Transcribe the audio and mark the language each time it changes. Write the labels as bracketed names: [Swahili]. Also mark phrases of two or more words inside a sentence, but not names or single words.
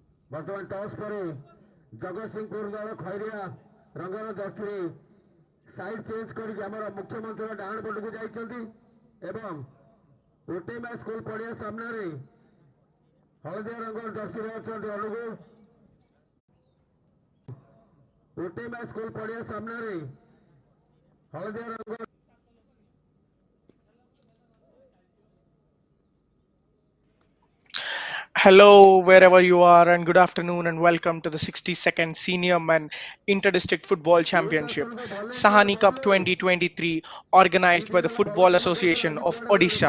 [Odia] ବର୍ତ୍ତମାନ ଟସ୍ ପରେ ଜଗତସିଂହପୁର ଦଳ ଖଇରିଆ ରଙ୍ଗର ଜର୍ସିରେ [English] side change [Odia] କରିକି ଆମର ମୁଖ୍ୟମନ୍ତ୍ରୀର ଡାହାଣ ପଟକୁ ଯାଇଛନ୍ତି ଏବଂ ଓଟିଏମା ସ୍କୁଲ ପଡ଼ିଆ ସାମ୍ନାରେ ହଳଦିଆ ରଙ୍ଗର ଜର୍ସିରେ ଅଛନ୍ତି ଅନୁଗୁଳ। ଓଟିଏମା ସ୍କୁଲ ପଡ଼ିଆ ସାମ୍ନାରେ ହଳଦିଆ ରଙ୍ଗ [English] Hello, wherever you are, and good afternoon, and welcome to the 62nd Senior Men Interdistrict Football Championship, Sahani Cup 2023, organized by the Football Association of Odisha.